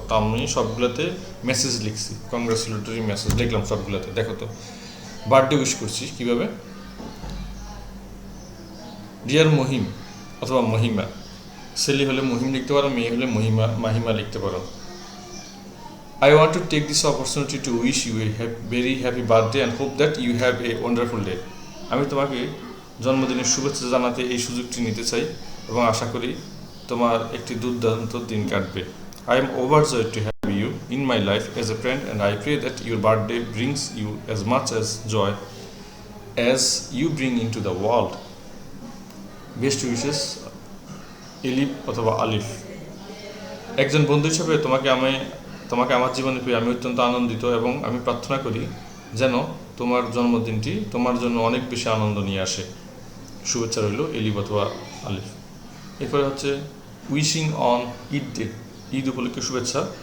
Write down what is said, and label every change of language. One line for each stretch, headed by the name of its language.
Bangla: তা আমি সবগুলোতে মেসেজ লিখছি, কংগ্রাচুলেটরি মেসেজ লিখলাম সবগুলোতে। দেখো তো, বার্থডে উইশ করছি কীভাবে? ডিয়ার মহিম অথবা মহিমা, ছেলে হলে মহিম লিখতে পারো, মেয়ে হলে মাহিমা লিখতে পারো।
English: I want to take this opportunity to wish you a very happy birthday and hope that you have a wonderful day.
Bangla: আমি তোমাকে জন্মদিনের শুভেচ্ছা জানাতে এই সুযোগটি নিতে চাই এবং আশা করি তোমার একটি দুর্দান্ত দিন কাটবে।
English: I am overjoyed to have you in my life as a friend and I pray that your birthday brings you as much as joy as you bring into the world. Best wishes,
Bangla: এলিফ অথবা আলিফ। একজন বন্ধু হিসেবে তোমাকে আমার জীবনে পেয়ে আমি অত্যন্ত আনন্দিত এবং আমি প্রার্থনা করি যেন তোমার জন্মদিনটি তোমার জন্য অনেক বেশি আনন্দ নিয়ে আসে। শুভেচ্ছা রইল, এলিফ অথবা আলিফ। এরপরে হচ্ছে
English: wishing on Eid day,
Bangla: Eid উপলক্ষে শুভেচ্ছা।